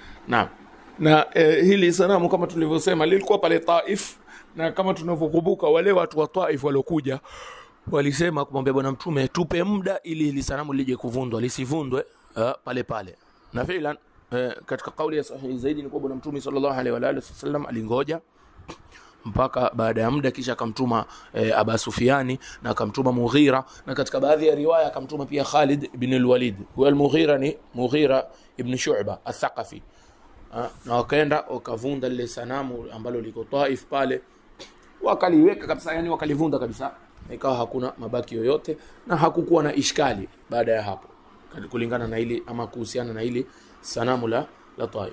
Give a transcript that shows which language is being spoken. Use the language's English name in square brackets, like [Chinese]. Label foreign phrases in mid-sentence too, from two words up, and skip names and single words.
[Swahili] Na hili sanamu kama tulivyosema lilikuwa pale Taif, na kama tunavyokumbuka wale watu wa Taif waliokuja walisema kumwambia bwana Mtume tupe muda ili hili sanamu lije kuvundwa, lisivundwe pale pale. Na filan katika kauli ya sahihi zaidi ni kwa bwana Mtume [Arabic] صلى الله عليه وآله وسلم [Swahili] alingoja mpaka baada ya muda, kisha akamtuma Aba Sufyani na akamtuma Mughira, na katika baadhi ya riwaya akamtuma pia Khalid ibn al-Walid. Huwa al-Mughira ni Mughira ibn Shu'ba al-Thaqafi. Na wakaenda wakavunda lile sanamu ambalo liko Taif pale, wakaliweka kabisa, yani wakalivunda kabisa, ikawa hakuna mabaki yoyote na hakukuwa na ishkali baada ya hapo, kulingana na ili ama kuhusiana na ili sanamu la Taif.